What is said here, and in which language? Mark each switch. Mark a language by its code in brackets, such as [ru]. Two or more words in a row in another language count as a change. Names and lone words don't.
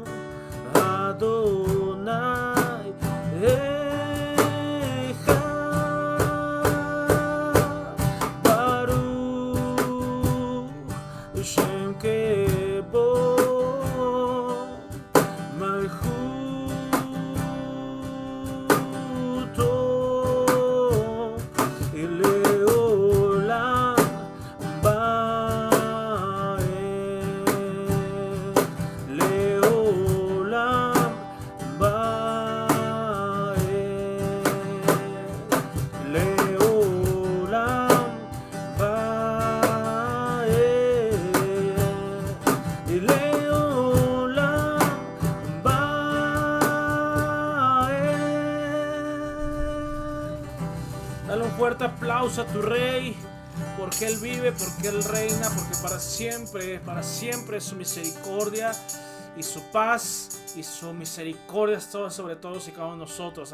[he] אדוני ברוך שם כבוד מלכותו לעולם ועד. לעולם ועד. [es] Leolam Dale un fuerte aplauso a tu Rey, porque Él vive, porque Él reina, porque para siempre es su misericordia y su paz y su misericordia está sobre todos y cada uno de nosotros.